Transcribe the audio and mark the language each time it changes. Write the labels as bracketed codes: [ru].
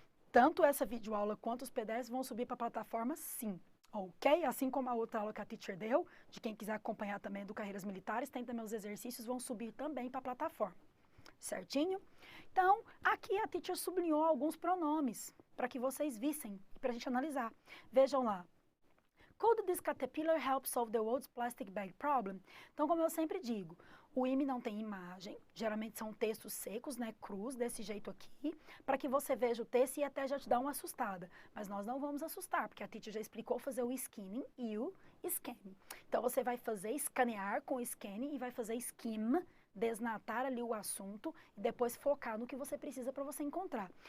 [pt] Tanto essa videoaula quanto os PDFs vão subir para a plataforma, sim. Ok? Assim como a outra aula que a teacher deu, de quem quiser acompanhar também do Carreiras Militares, tem também os exercícios, vão subir também para a plataforma. Certinho? Então, aqui a teacher sublinhou alguns pronomes, para que vocês vissem, para a gente analisar. Vejam lá. [en] Could this caterpillar help solve the world's plastic bag problem? [pt] Então, como eu sempre digo, o IME não tem imagem, geralmente são textos secos, né, crus, desse jeito aqui, para que você veja o texto e até já te dá uma assustada. Mas nós não vamos assustar, porque a teacher já explicou fazer o skinning e o scanning. Então, você vai fazer escanear com o scanning e vai fazer skim, desnatar ali o assunto e depois focar no que você precisa para você encontrar.